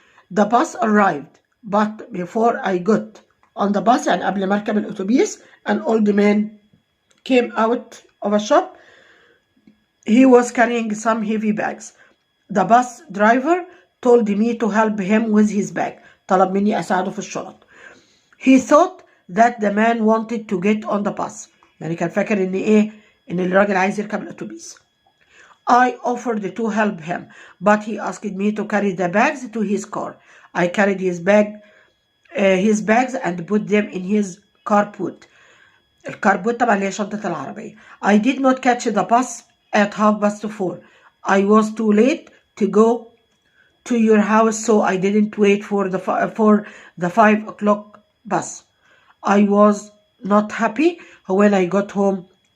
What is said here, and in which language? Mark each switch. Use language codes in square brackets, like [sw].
[en] The bus arrived, but before I got on the bus, [ar] يعني قبل ما اركب الأتوبيس, [en] an old man came out of a shop. He was carrying some heavy bags. The bus driver told me to help him with his bag. [ar] طلب مني أساعده في الشنط. [en] He thought that the man wanted to get on the bus. [ar] يعني كان فاكر إن الراجل عايز يركب الأتوبيس. [en] I offered to help him, but he asked me to carry the bags to his car. I carried his bags and put them in his carport. [ar] الكاربوت طبعا اللي هي شنطة العربية. [en] I did not catch the bus at 4:30. I was too late to go to your house, so I didn't wait for the 5 o'clock bus. I was not happy when I got home.